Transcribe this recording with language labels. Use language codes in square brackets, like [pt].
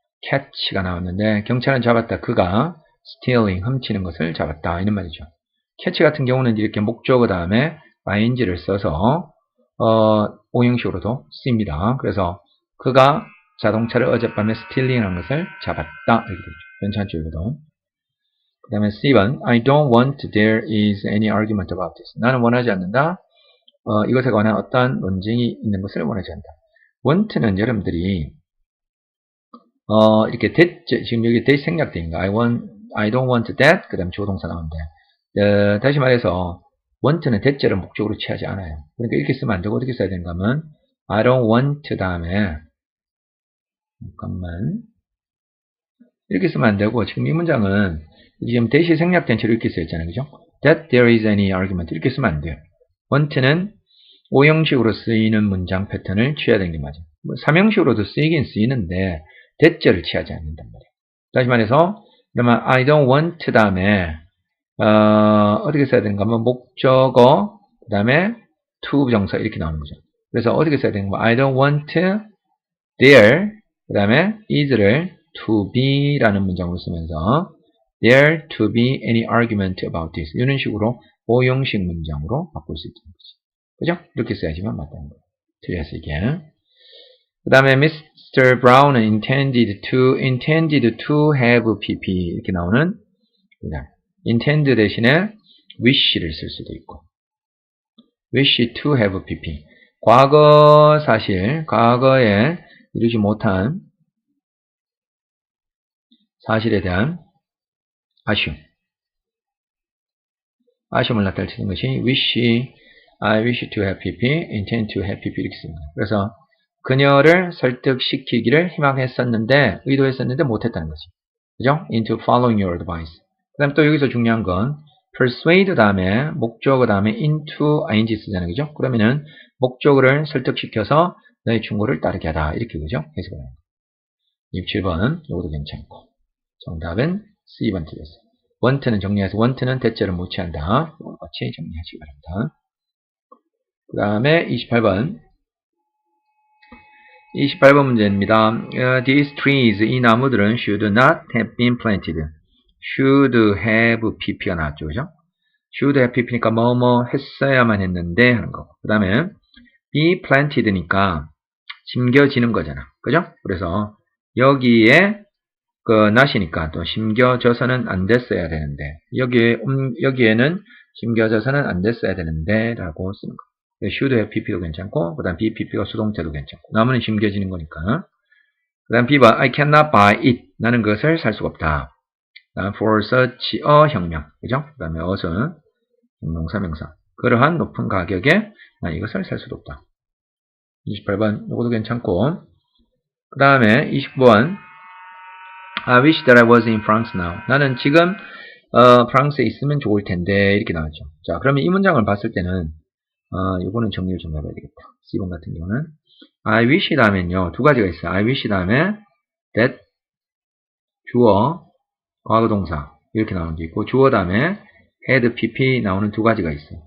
[ko] catch가 나왔는데 경찰은 잡았다. 그가 stealing, 훔치는 것을 잡았다. 이런 말이죠. catch 같은 경우는 이렇게 목적어 다음에 ing를 써서 오형식으로도 쓰입니다. 그래서 그가 자동차를 어젯밤에 stealing한 것을 잡았다. 이렇게 되죠. 괜찮죠, 이거도. 그 다음에 C번 [en] I don't want there is any argument about this. [ko] 나는 원하지 않는다. 이것에 관한 어떠한 논쟁이 있는 것을 원하지 않는다. want는 여러분들이 이렇게 지금 여기 that 생략되어 있는 거. [en] I don't want that. [ko] 그 다음에 주어동사 나오는데 다시 말해서 want는 that를 목적으로 취하지 않아요. 그러니까 이렇게 쓰면 안 되고 어떻게 써야 되는가 하면 [en] I don't want [ko] 다음에 잠깐만 이렇게 쓰면 안 되고 지금 이 문장은 지금 that이 생략된 채로 이렇게 써있잖아요. 그죠? [en] That there is any argument [ko] 이렇게 쓰면 안 돼요. want는 5형식으로 쓰이는 문장 패턴을 취해야 되는 게 맞아요. 3형식으로도 쓰이긴 쓰이는데 that를 취하지 않는단 말이에요. 다시 말해서 그러면 [en] I don't want [ko] 다음에 어떻게 써야 되는가 하면 목적어 그 다음에 to 부정사 이렇게 나오는 거죠. 그래서 어떻게 써야 되는가 하면 [en] I don't want there [ko] 그 다음에 is를 to be 라는 문장으로 쓰면서 [en] there to be any argument about this [ko] 이런 식으로 5형식 문장으로 바꿀 수 있다는 거죠. 그죠? 이렇게 써야지만 맞다는 거예요. 틀렸어 이게. 그 다음에 Mr. [en] Brown intended to have PP [ko] 이렇게 나오는 intend 대신에 wish를 쓸 수도 있고 wish to have PP 과거 사실 과거에 이루지 못한 사실에 대한 아쉬움을 나타내는 것이 [en] I wish to have PP, intend to have PP [ko] 이렇게 씁니다. 그래서 그녀를 설득시키기를 희망했었는데 의도했었는데 못했다는 거지. 그죠? [en] into following your advice. [ko] 그 다음 또 여기서 중요한 건 persuade 다음에 목적어 다음에 into ing 쓰잖아요. 그죠? 그러면은 목적어를 설득시켜서 너의 충고를 따르게 하다. 이렇게 그죠? 해석을 합니다. 27번 이것도 괜찮고 정답은 C번 틀렸어요. want는 정리해서 want는 대체를 못 취한다. 같이 정리하시기 바랍니다. 그 다음에 28번 문제입니다. [en] These trees, [ko] 이 나무들은 [en] should not have been planted. [ko] should have pp가 나왔죠. 그죠? should have pp니까 뭐뭐 했어야만 했는데 하는 거고. 그 다음에 be planted니까 심겨지는 거잖아. 그죠? 그래서 여기에 not이니까 또 심겨져서는 안 됐어야 되는데 여기에는 심겨져서는 안 됐어야 되는데 라고 쓰는 거. should have pp도 괜찮고 그 다음 be pp가 수동태도 괜찮고 나무는 심겨지는 거니까 그 다음 B번 [en] I cannot buy it [ko] 나는 그것을 살 수가 없다. 그 다음 [en] for such a [ko] 혁명 그죠? 그 다음에 어선 형용사 명사 그러한 높은 가격에 난 이것을 살 수도 없다. 28번 이것도 괜찮고 그 다음에 29번 [en] I wish that I was in France now. [ko] 나는 지금 프랑스에 있으면 좋을 텐데 이렇게 나왔죠. 자, 그러면 이 문장을 봤을 때는 이거는 정리를 좀 해봐야 되겠다. C번 같은 경우는 I wish 다음엔요 두 가지가 있어요. [en] I wish [ko] 다음에 that 주어 과거동사 이렇게 나오는 게 있고 주어 다음에 had pp 나오는 두 가지가 있어요.